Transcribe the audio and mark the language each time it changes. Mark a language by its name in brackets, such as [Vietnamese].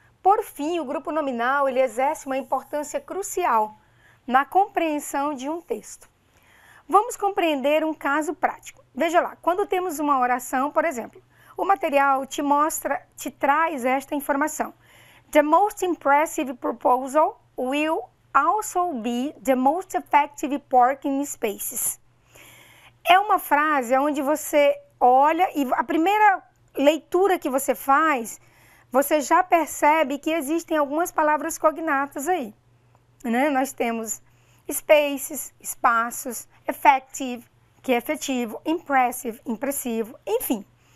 [Portuguese] Por fim, o grupo nominal ele exerce uma importância crucial na compreensão de um texto. Vamos compreender um caso prático. Veja lá, quando temos uma oração, por exemplo, o material te traz esta informação. [English] The most impressive proposal will also be the most effective parking spaces. [Portuguese] É uma frase onde você olha e a primeira leitura que você faz, você já percebe que existem algumas palavras cognatas aí, né? Nós temos spaces, espaços, effective, que é efetivo, impressive, impressivo, enfim.